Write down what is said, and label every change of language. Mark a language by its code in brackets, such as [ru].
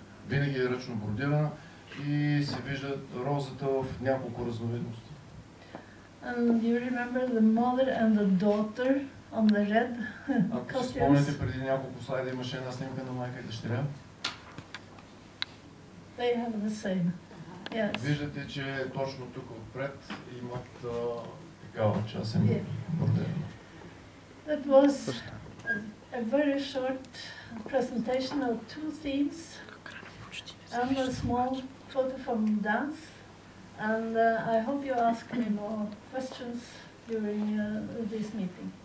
[bg] Винаги е ръчно бродирана и се вижда розата в няколко разновидности. [en] And you remember the mother and the daughter on the red [bg] Ако си спомняте, преди няколко слайда имаше една снимка на майка и дъщеря. [en] They have the same. Yes. [bg] Виждате, че точно тук отпред имат такава част бродирана. [en] That was a very short presentation of two themes and a small photo from dance. And I hope you ask me more questions during this meeting.